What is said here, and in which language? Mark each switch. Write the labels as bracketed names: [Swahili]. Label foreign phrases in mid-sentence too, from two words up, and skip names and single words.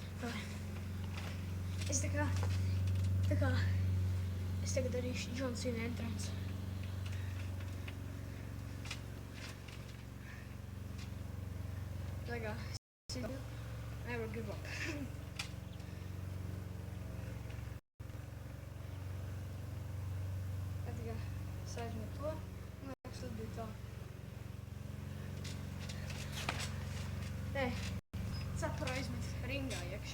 [Latvian] Es tā kā es tagad darīšu John Cena entrance. Tā kā [English] never give up. [Latvian] Tā kā es aizmetu to, man liekas, tas bija tā. Nē, cepuru aizmet ringā iekšā.